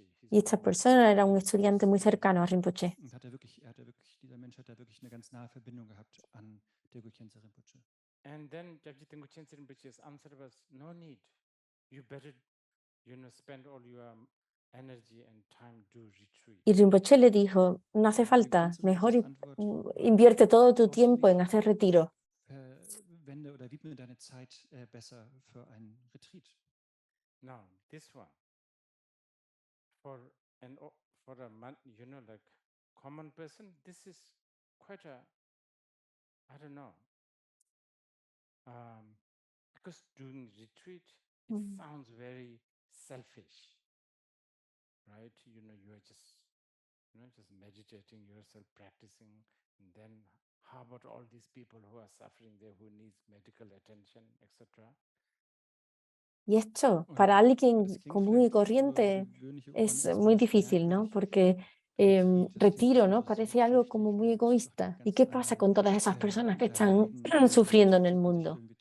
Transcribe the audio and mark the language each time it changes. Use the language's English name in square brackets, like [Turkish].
[Spanish] Y esta persona era un estudiante muy cercano a Rinpoche. [German] Dieser Mensch hat da wirklich eine ganz nahe Verbindung gehabt an Dilgo Khyentse Rinpoche. [English] And then Dabji Tengku Chinzir Rinpoche's answer was, no need. You better, spend all your energy and time to retreat. [Spanish] Y Rinpoche le dijo, no hace falta, mejor invierte todo tu tiempo en hacer retiro. [German] Wende oder widme deine Zeit besser für einen Retreat. [English] Now, this one, for a man, like common person, this is quite a, I don't know, because doing retreat, it sounds very selfish, right? You are just, just meditating yourself, practicing, and then how about all these people who are suffering there, who needs medical attention, etc. [Spanish] Y esto, para alguien común y corriente, es muy difícil, ¿no? Porque retiro, ¿no? Parece algo como muy egoísta. ¿Y qué pasa con todas esas personas que están sufriendo en el mundo?